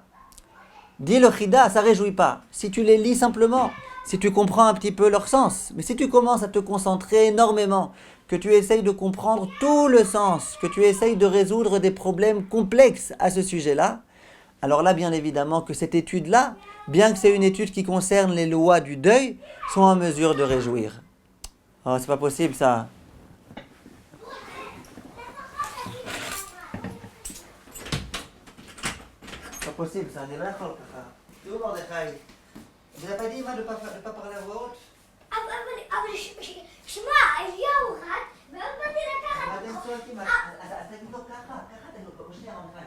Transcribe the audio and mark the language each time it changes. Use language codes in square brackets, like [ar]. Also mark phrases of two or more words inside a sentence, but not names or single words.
[fr] Dit le Chida, ça ne réjouit pas. Si tu les lis simplement, si tu comprends un petit peu leur sens, mais si tu commences à te concentrer énormément, que tu essayes de comprendre tout le sens, que tu essayes de résoudre des problèmes complexes à ce sujet-là, alors là, bien évidemment, que cette étude-là, bien que c'est une étude qui concerne les lois du deuil, sont en mesure de réjouir. Oh, c'est pas possible ça. C'est pas possible ça, n'est pas d'accord. C'est où Mordechai? Vous n'avez pas dit, moi, de ne pas parler à voix haute? [he] אבל שמע, אליהו רץ, ועוד באתי לקחת... אתם צועקים, אז תגיד לו ככה, תגיד לו, שנייה מרדכי.